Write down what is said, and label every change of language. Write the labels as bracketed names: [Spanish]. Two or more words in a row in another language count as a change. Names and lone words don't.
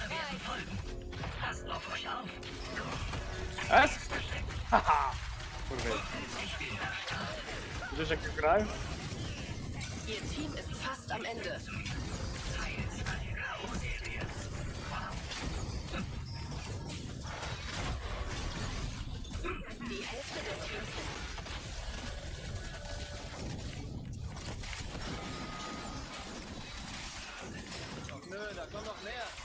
[German] Passt auf euch auf. Was? [Polish] Haha. Kurwa. Widzisz jak grałem? [German] Ihr Team ist fast am Ende. Die Hälfte der Teams Nö, da kommt noch mehr.